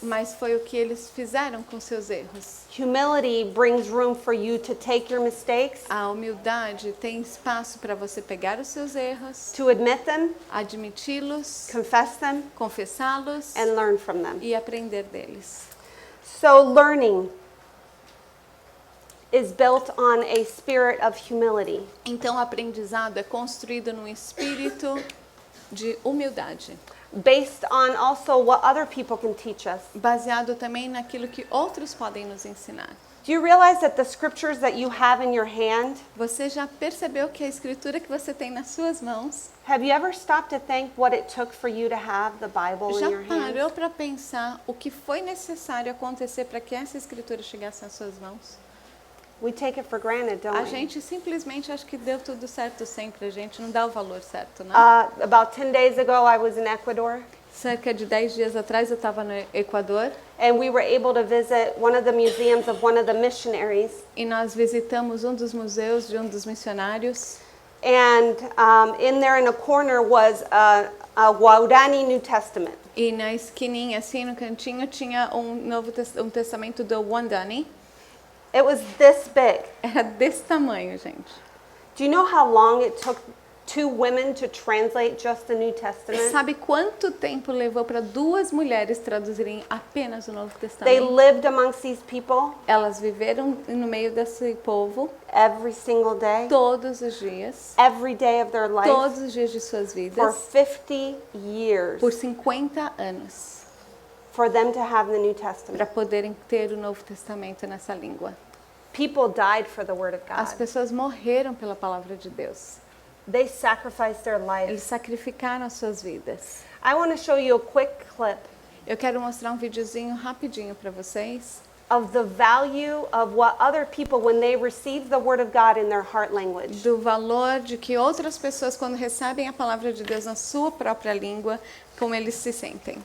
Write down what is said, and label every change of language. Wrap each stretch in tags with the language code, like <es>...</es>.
<pt>mas foi o que eles fizeram com seus erros.</pt> <en>Humility brings room for you to take your mistakes,</en> <pt>A humildade tem espaço para você pegar os seus erros,</pt> <en>to admit them,</en> <pt>admiti-los,</pt> <en>confess them,</en> <pt>confessá-los</pt> <en>and learn from them.</en> <pt>e aprender deles.</pt> <en>So learning is built on a spirit of humility.</en> <pt>Então, o aprendizado é construído num espírito de humildade,</pt> <en>Based on also what other people can teach us.</en> <pt>baseado também naquilo que outros podem nos ensinar.</pt> <en>Do you realize that the scriptures that you have in your hand,</en> <pt>Você já percebeu que a escritura que você tem nas suas mãos,</pt> <en>have you ever stopped to think what it took for you to have the Bible in</en> <pt>já</pt> <en>your hand?</en> <pt>parou para pensar o que foi necessário acontecer para que essa escritura chegasse às suas mãos?</pt> <en>We take it for granted, don't</en> <pt>A</pt> <en>we?</en> <pt>gente simplesmente acha que deu tudo certo sempre, a gente não dá o valor certo, né?</pt> <en>About 10 days ago, I was in Ecuador,</en> <pt>Cerca de 10 dias atrás eu estava no Equador</pt> <en>and we were able to visit one of the museums of one of the missionaries.</en> <pt>e nós visitamos um dos museus de um dos missionários.</pt> <en>And in there in a corner was a Guarani New Testament.</en> <pt>E na esquininha, assim, no cantinho, tinha um testamento do Wandani.</pt> <en>It was this big.</en> <pt>Era desse tamanho, gente.</pt> <en>Do you know how long it took two women to translate just the New Testament?</en> <pt>Sabe quanto tempo levou para duas mulheres traduzirem apenas o Novo</pt> <en>They</en> <pt>Testamento?</pt> <en>lived amongst these people</en> <pt>Elas viveram no meio desse povo</pt> <en>every single day,</en> <pt>todos os dias,</pt> <en>every day of their life,</en> <pt>todos os dias de suas</pt> <en>for</en> <pt>vidas,</pt> <en>50 years,</en> <pt>por 50 anos,</pt> <en>for them to have the New</en> <pt>para</pt> <en>Testament.</en> <pt>poderem ter o Novo Testamento nessa língua.</pt> <en>People died for the Word of</en> <pt>As</pt> <en>God.</en> <pt>pessoas morreram pela palavra de Deus.</pt> <en>They sacrificed their</en> <pt>Eles</pt> <en>lives.</en> <pt>sacrificaram as suas vidas.</pt> <en>I want to show you a quick clip</en> <pt>Eu quero mostrar um videozinho rapidinho para vocês</pt> <en>of the value of what other people, when they receive the Word of God in their heart language,</en> <pt>do valor de que outras pessoas, quando recebem a palavra de Deus na sua própria língua, como eles se sentem,</pt>